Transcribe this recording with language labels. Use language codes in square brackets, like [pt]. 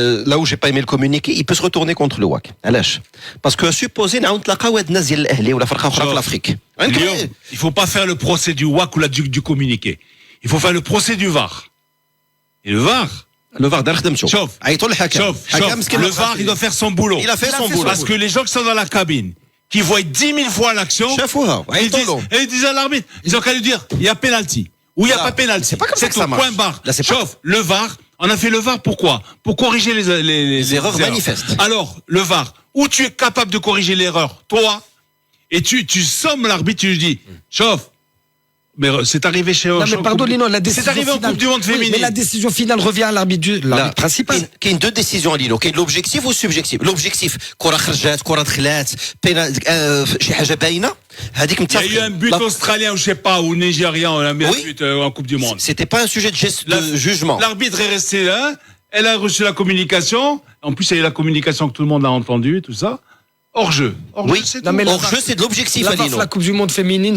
[fr] Là où j'ai pas aimé le communiqué, il peut se retourner contre le WAC. [ar] علاش [fr] parce que supposé [ar] نعاود نتلاقاو هاد الناس ديال الاهلي ولا فرقه اخرى في الافريك [fr] il faut pas faire le procès du WAC ou du communiqué il faut faire le procès du VAR et le VAR [ar] دار خدمته شوف عيطوا للحكم [fr] le VAR il doit faire son boulot il a fait son boulot parce que les gens qui sont dans la cabine qui voient 10 000 fois l'action et ils disent à l'arbitre ils ont qu'à lui dire il y a penalty ou il n'y a pas pénalty. C'est pas comme ça que ça marche. Point barre. Sauf le VAR, on a fait le VAR pourquoi ? Pour corriger les erreurs manifestes. Alors, le VAR, où tu es capable de corriger l'erreur, toi, et tu sommes l'arbitre, tu lui dis, chauffe. Mais c'est arrivé chez non, mais pardon, Lino, la décision c'est arrivé finale, en Coupe du Monde féminine. Mais la décision finale revient à l'arbitre principal. Il y a deux décisions, Lino. Il y a l'objectif ou le subjectif. [ar] L'objectif, كرة خرجت, كرة دخلات, شي حاجة باينة. [fr] Il y a eu un but australien ou je sais pas, ou nigérien, on a mis un but en Coupe du Monde. C'était pas un sujet de jugement. L'arbitre est resté là, elle a reçu la communication. En plus, il y a eu la communication que tout le monde a entendue, tout ça. Hors-jeu. Oui, hors-jeu, c'est de l'objectif, Lino. La Coupe du Monde féminine,